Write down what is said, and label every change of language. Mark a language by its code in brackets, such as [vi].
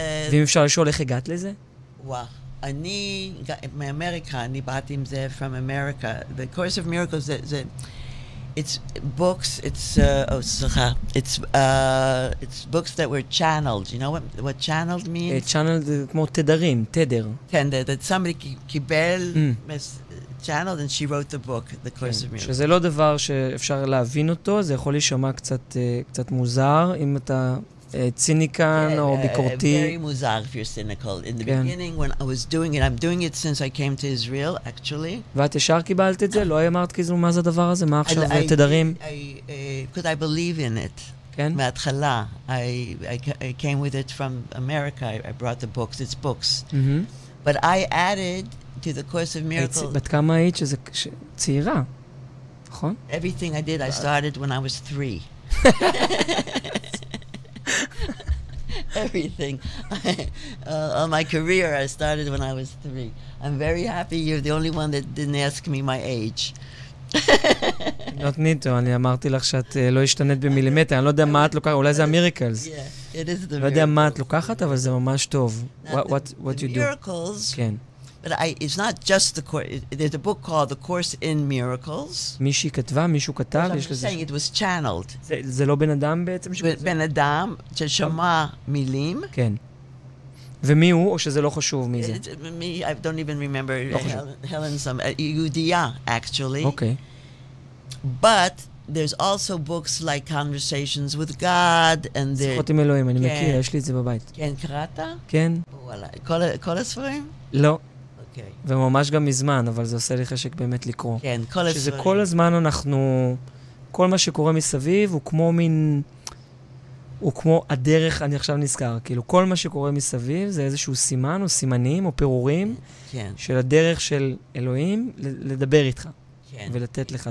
[he] ואם אפשר לשאול איך הגעת לזה? וואו, אני, מאמריקה, אני באתי עם זה [en] from America. The Course of Miracles, it's books, it's books that were channeled. You know what channeled means? [he] channeled זה כמו תדרים, תדר. [en] כן, that somebody [he] קיבל, [en] channeled, and she wrote the book, The Course of Miracles. [he] שזה לא דבר שאפשר להבין אותו, זה יכול להישמע קצת מוזר, אם אתה ציניקן או ביקורתי. [en] Very [he] מוזר [en] if you're cynical. In the beginning, when I was doing it, I'm doing it since I came to Israel, actually. [he] ואת ישר קיבלת את זה? לא אמרת כאילו מה זה הדבר הזה? מה עכשיו תדרים? [en] Because I believe in it. [he] כן? מההתחלה. [en] I came with it from America. I brought the books. It's books. But I added to the Course of Miracles. [he] בת כמה היית שזה צעירה, נכון? [en] Everything I did, I started when I was 3. Everything. On my career, I started when I was 3. I'm very happy you're the only one that didn't ask me my age. not need to, [he] אני אמרתי לך שאת לא השתנית במילימטר, אני לא יודע מה את לוקחת, אולי זה המיריקלס. [en] Yeah, it is the [he] לא יודע מה את לוקחת, אבל זה ממש טוב. [en] What you do. Miracles, [he] כן. [en] But it's not just the course. There's a book called The Course in Miracles. [he] מישהי כתבה, מישהו כתב, [en] I'm [he] יש לזה... [en] saying it was channeled. [he] זה לא בן אדם בעצם? בן אדם ששמע מילים. כן. ומי הוא, או שזה לא חשוב מי זה? [en] Me, I don't even remember. Helen, [he] יהודייה, [en] actually. [he] אוקיי. [en] But there's also books like Conversations with God, and [he] שיחות עם אלוהים, אני מכיר, יש לי את זה בבית. כן, קראת? כן. וואלה, כל הספרים? לא. אוקיי. וממש גם מזמן, אבל זה עושה לי חשק באמת לקרוא. כן, כל הספרים. שזה כל הזמן אנחנו, כל מה שקורה מסביב הוא כמו מין, הוא כמו הדרך, אני עכשיו נזכר, כאילו כל מה שקורה מסביב זה איזשהו סימן או סימנים או פירורים של הדרך של אלוהים לדבר איתך. ולתת לך.